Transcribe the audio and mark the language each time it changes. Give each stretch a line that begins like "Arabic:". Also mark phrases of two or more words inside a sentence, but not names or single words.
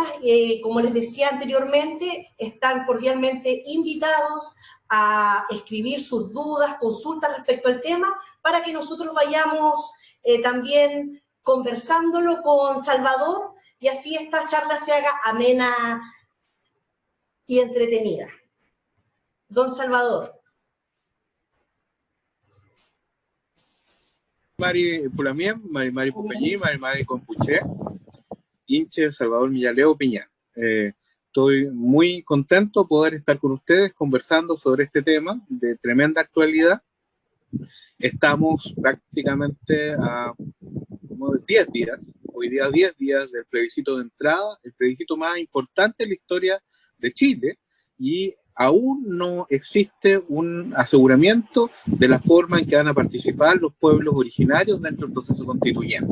Spanish: Como les decía anteriormente, están cordialmente invitados a escribir sus dudas, consultas respecto al tema, para que nosotros vayamos también conversándolo con Salvador, y así esta charla se haga amena y entretenida. Don Salvador.
Mapuche: Mari Pulamien, Mari Pupeñí, Mari Compuché, Inche Salvador Millaleo Piñán.
Spanish: Estoy muy contento de poder estar con ustedes conversando sobre este tema de tremenda actualidad. Estamos prácticamente a 10 días, hoy día 10 días del plebiscito de entrada, el plebiscito más importante en la historia de Chile, y aún no existe un aseguramiento de la forma en que van a participar los pueblos originarios dentro del proceso constituyente.